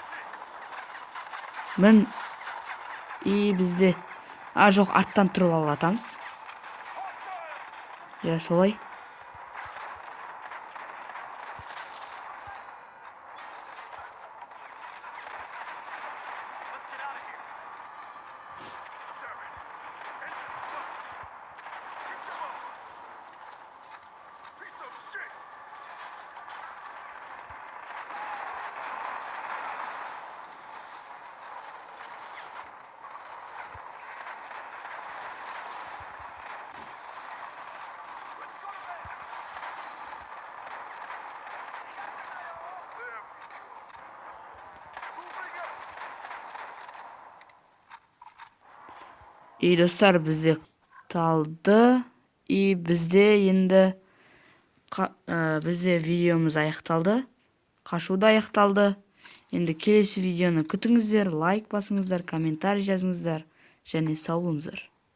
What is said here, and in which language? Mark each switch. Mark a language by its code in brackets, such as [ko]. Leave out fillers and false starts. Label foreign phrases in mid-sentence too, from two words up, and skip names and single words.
[en] Get it. [kk] Мен и бізде жоқ, арттан тұрып алып атамыз. Я солай. [en] Let's get out of here. Damn it. Engine's stuck. Keep them off us. Piece of shit. Let's go to bed. There we go. Moving out. [kk] И достар, бізде талды. И бізде енді бізде видеомыз аяқталды. Қашу да аяқталды. Енді келесі видеоны күтіңіздер, лайк басыңыздар, комментарий жазыңыздар және сау болыңыздар.